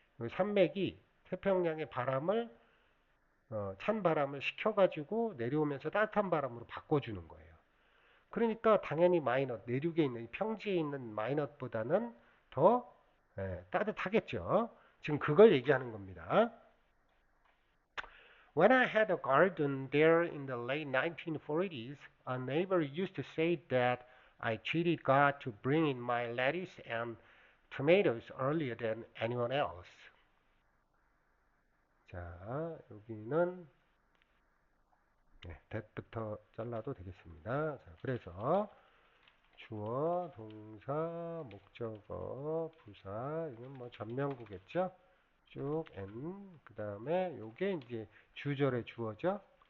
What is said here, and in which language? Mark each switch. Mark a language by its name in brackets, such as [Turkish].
[Korean] 산맥이 태평양의 바람을 찬 바람을 식혀가지고 내려오면서 따뜻한 바람으로 바꿔주는 거예요. 그러니까 당연히 마이넛, 내륙에 있는 평지에 있는 마이넛보다는 더 따뜻하겠죠. 지금 그걸 얘기하는 겁니다. [English] When I had a garden there in the late 1940s, a neighbor used to say that I cheated God to bring in my lettuce and tomatoes earlier than anyone else. [Korean] 자, 여기는 that부터 잘라도 되겠습니다. 자, 그래서 주어, 동사, 목적어, 부사, 이건 뭐 전명구겠죠? 쭉 N, 그 다음에 요게 이제 주절의 주어죠?